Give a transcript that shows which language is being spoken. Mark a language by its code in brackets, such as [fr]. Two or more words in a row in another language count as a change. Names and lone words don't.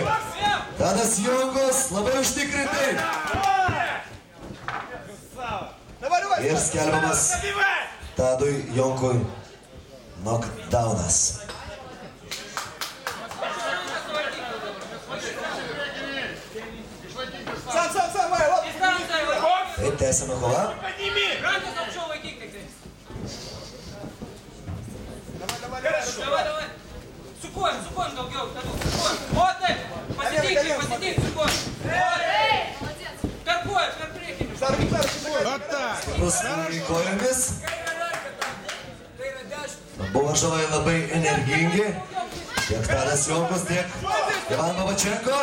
[lt] Tadas Jonkus labai užtikrintai. Ir skelbiamas Tadui Jonkui knockdownas. Taip, tęsiame kovą. [ru] Давай. [lt] Сукон daugiau. Вот taip. Pasitik, sukon. Per koją, per priekį. Stiprus smūgiai kojomis. Abu varžovai labai energingi. Tiek Tadas Jonkus, tiek Ivan Babačenko.